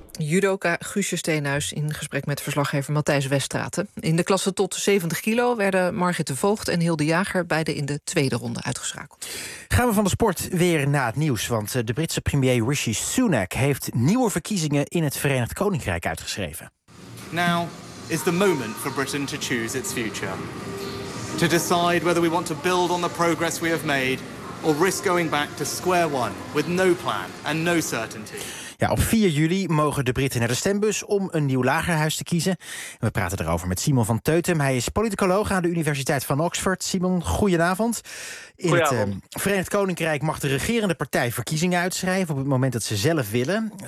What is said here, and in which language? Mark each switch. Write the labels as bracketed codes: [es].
[nl] Judoka Guusje Steenhuis in gesprek met verslaggever Matthijs Westraten. In de klasse tot 70 kilo werden Margit de Voogd en Hilde Jager beide in de tweede ronde uitgeschakeld. Gaan we van de sport weer naar het nieuws. Want de Britse premier Rishi Sunak heeft nieuwe verkiezingen in het Verenigd Koninkrijk uitgeschreven. [en] Now is the moment for Britain to choose its future. To decide whether we want to build on the progress we have made, or risk going back to square one with no plan and no certainty. [nl] Ja, op 4 juli mogen de Britten naar de stembus om een nieuw lagerhuis te kiezen. We praten erover met Simon van Teutem. Hij is politicoloog aan de Universiteit van Oxford. Simon, goedenavond. In het Verenigd Koninkrijk mag de regerende partij verkiezingen uitschrijven op het moment dat ze zelf willen.